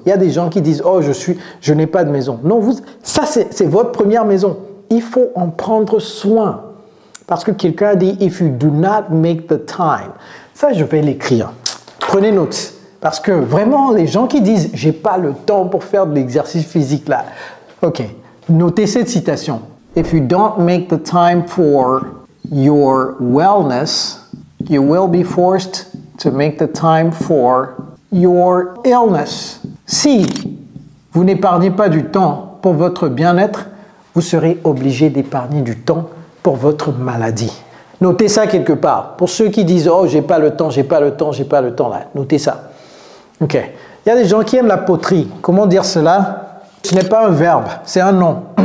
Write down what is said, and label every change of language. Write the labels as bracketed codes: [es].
[fr] Il y a des gens qui disent, oh, je n'ai pas de maison. Non, ça, c'est votre première maison. Il faut en prendre soin. Parce que quelqu'un a dit, if you do not make the time. Ça, je vais l'écrire. Prenez note. Parce que vraiment, les gens qui disent, j'ai pas le temps pour faire de l'exercice physique, là. OK. Notez cette citation. [en] If you don't make the time for your wellness, you will be forced to make the time for your illness. [fr] Si vous n'épargnez pas du temps pour votre bien-être, vous serez obligé d'épargner du temps pour votre maladie. Notez ça quelque part. Pour ceux qui disent « Oh, j'ai pas le temps, j'ai pas le temps, j'ai pas le temps », là, notez ça. OK. Il y a des gens qui aiment la poterie. Comment dire cela? Ce n'est pas un verbe, c'est un nom.